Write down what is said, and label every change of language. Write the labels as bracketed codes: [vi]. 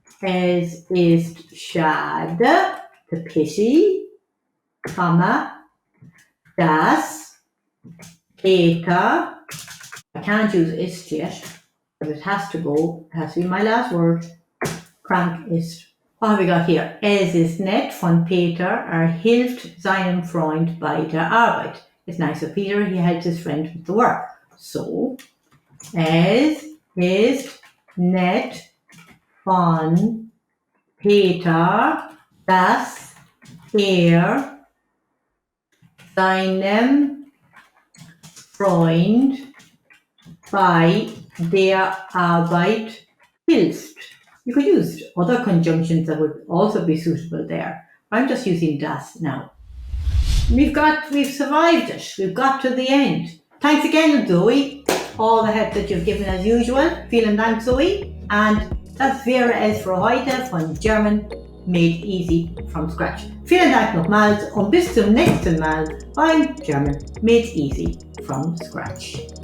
[de] Es ist schade, [en] the pity, [de] dass Peter, [en] I can't use ist yet, but it has to be my last word, [de] krank ist. [en] What have we got here? [de] Es ist nett von Peter, hilft seinem Freund bei der Arbeit. [en] It's nice of Peter, he helps his friend with the work. [de] So, es ist nett von Peter, dass er seinem Freund bei der Arbeit hilft. [en] You could use other conjunctions that would also be suitable there. I'm just using das now. We've survived it. We've got to the end. Thanks again, Zoe. All the help that you've given as usual. [de] Vielen Dank, Zoe. [en] And [de] das wäre es für heute [en] von German Made Easy from Scratch. [de] Vielen Dank nochmals und bis zum nächsten Mal beim German Made Easy from Scratch.